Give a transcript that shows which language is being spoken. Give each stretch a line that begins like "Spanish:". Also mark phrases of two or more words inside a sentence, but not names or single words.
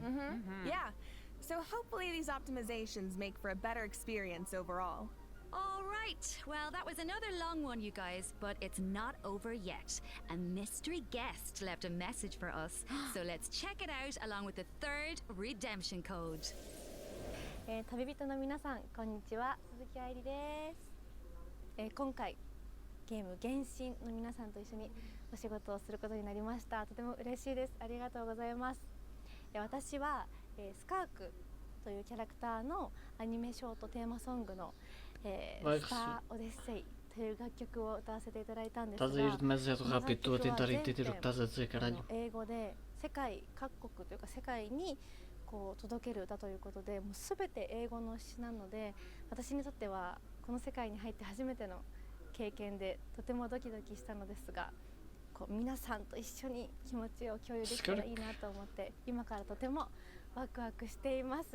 English: Yeah, so hopefully these optimizations make for a better experience overall. All right. Well, that was another long one, you guys, but it's not over yet. A mystery guest left a message for us, so let's check it out along with the third redemption code.
Japanese: 旅人の皆さん、こんにちは。鈴木愛理です。今回ゲーム原神の皆さんと一緒にお仕事をすることになりました。とても嬉しいです。ありがとうございます。私はスカークというキャラクターのアニメショートテーマソングのスターオデッセイという楽曲を歌わせていただいたんですが、
Portuguese: Estás a ir demasiado rápido, estou a tentar entender o que estás a dizer, caralho.
Japanese: 英語で世界各国というか世界にこう届ける歌ということで、もうすべて英語の詩なので、私にとってはこの世界に入って初めての経験でとてもドキドキしたのですが、こう皆さんと一緒に気持ちを共有できたらいいなと思って今からとてもワクワクしています。